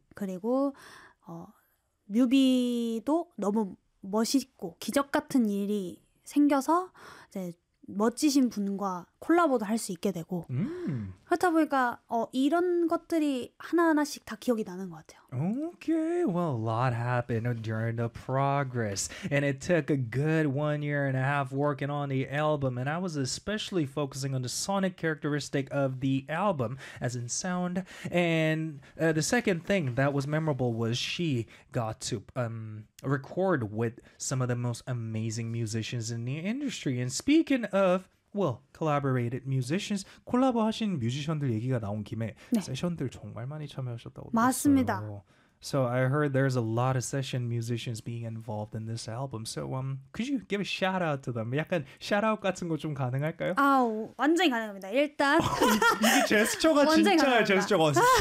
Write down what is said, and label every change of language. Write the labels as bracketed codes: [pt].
[ko] 그리고 뮤비도 너무 멋있고 기적 같은 일이 생겨서 이제 멋지신 분과 콜라보도 할 수 있게 되고 그렇다 보니까 이런 것들이 하나하나씩 다 기억이 나는 것 같아요. [en] Okay, well, a lot happened during the progress. And it took a good 1 year and a half working on the album. And I was especially focusing on the sonic characteristic of the album, as in sound. And the second thing that was memorable was she got to record with some of the most amazing musicians in the industry. And speaking of... Well, collaborated musicians, [ko] 콜라보하신 뮤지션들 얘기가 나온 김에 네. 세션들 정말 많이 참여하셨다고 맞습니다. 들었어요. [en] So I heard there's a lot of session musicians being involved in this album. So could you give a shout out to them? [ko] 약간 shout out 같은 거 좀 가능할까요? 아우, 완전 가능합니다. 일단 이게 제스처가 진짜 제스처가